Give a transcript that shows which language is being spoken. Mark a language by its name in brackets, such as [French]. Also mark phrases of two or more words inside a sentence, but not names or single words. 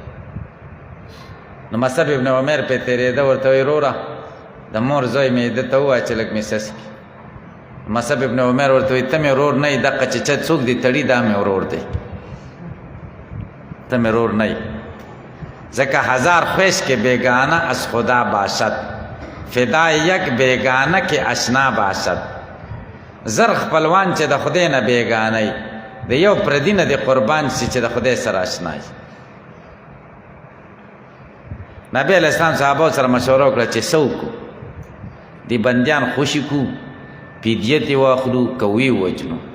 [Pashto] نو مصعب ابن عمر پې تېرېده، ورته وایي وروره د مور زوی مې ده ته ووایه چې لږ مې سس کړي. مصعب ابن عمر ورته وایي ته مې ورور نه یې، دقه چې چا څوک دې تړي دا مې ورور دی، ته مې ورور نه یې. [Persian] ځکه هزار خویش کې بیگانه از خدا باشد، فدای یک بیگانه کې اشنا باشد. [Pashto] زر خپلوان چې د خدای نه بیگانه یي، د یو پردي نه د قربان شي چې د خدای سره اشنا یي. نبی علیہ السلام صحابه سره مشوره وکړه چې څه وکړو، دې بندیان خوشي کړو، فدیه ترې واخلو که ویې ووجنو.